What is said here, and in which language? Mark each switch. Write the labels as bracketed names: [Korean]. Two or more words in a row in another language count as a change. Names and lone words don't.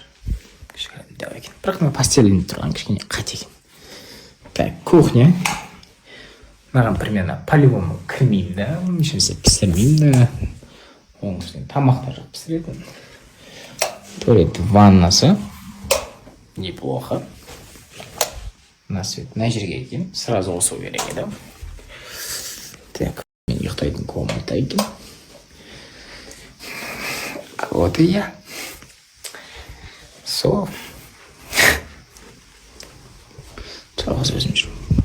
[Kazakh] Кішкене дәу екен. Бірақ мына постелінде тұрған кішкене қат екен. [Russian] Так, кухня. [Kazakh] Маған [Russian] примерно по-любому [Kazakh] кірмеймін да, ешнәрсе пісірмеймін да. Оның үстіне тамақтар пісіретін. Туалет, ваннасы. [Russian] Неплохо. На свет, [Kazakh] на жерге екен. Сразу қосу керек еді. Так, мен ұйықтайтын комната екен. [Russian] Вот и я. Сол. [Kazakh] Жалғыз өзім жүрмін.